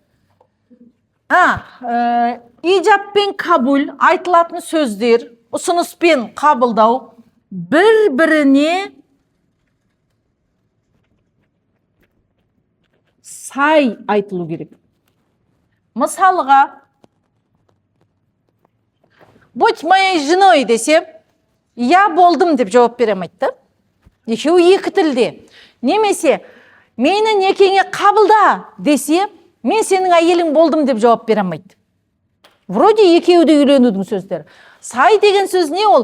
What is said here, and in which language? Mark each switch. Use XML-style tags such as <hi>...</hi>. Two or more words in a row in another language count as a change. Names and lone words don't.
<kk>Ижабпен қабыл айтылатын сөздер, ұсыныспен қабылдау бір-біріне сай айтылу керек. Мысалға,</kk> <ru>будь моей женой</ru> <kk>десем, я болдым деп жауап берем айтты. Екеуі екі тілде. Немесе, мені некеңе қабылда десе, мен сенің әйелің болдым деп жауап бере алмайды. Вроде екеуі де үйленудің сөздері. Сай деген сөз не ол?</kk>